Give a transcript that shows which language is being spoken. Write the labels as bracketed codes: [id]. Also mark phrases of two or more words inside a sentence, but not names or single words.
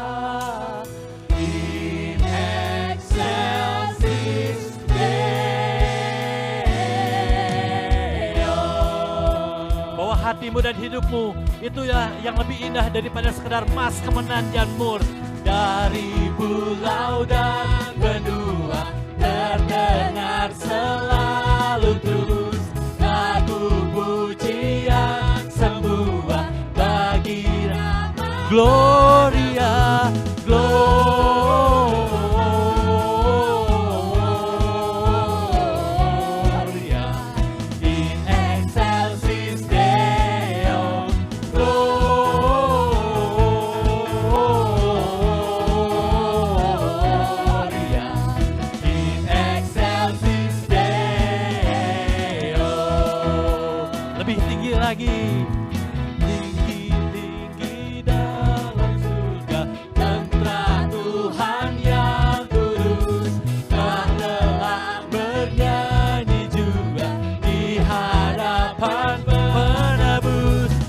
[la] In excelsis Deo. [id] Bahwa hatimu dan hidupmu itu ya yang lebih indah daripada sekedar emas, kemenangan dan mur. Dari pulau dan benua terdengar selalu terus lagu pujian semua bagi nama [la] Gloria, Gloria. In excelsis Deo, Gloria. In excelsis Deo. [id] lebih tinggi lagi. Tinggi-tinggi dalam surga, tentara Tuhan yang kudus, telah bernyanyi juga di hadapan penebus.